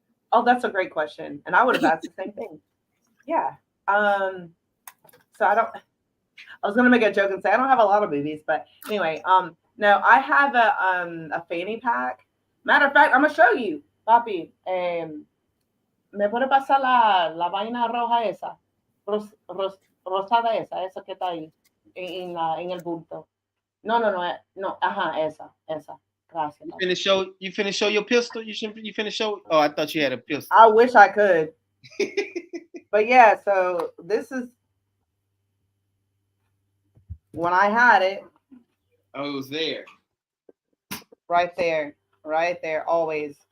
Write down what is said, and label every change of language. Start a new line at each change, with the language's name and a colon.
English: Oh, that's a great question, and I would have asked the same thing. Yeah. Um. So I don't. I was gonna make a joke and say I don't have a lot of boobies, but anyway. No, I have a fanny pack. Matter of fact, I'm gonna show you, papi.
Spanish: Me puede pasar la vaina roja esa, rosada esa que está ahí en el bulto. No, no, no, no, ajá, esa.
English: asking. You finna show your pistol? You finna show? Oh, I thought you had a pistol. I wish I could. But yeah, so this is when I had it. Oh, it was there. Right there, always.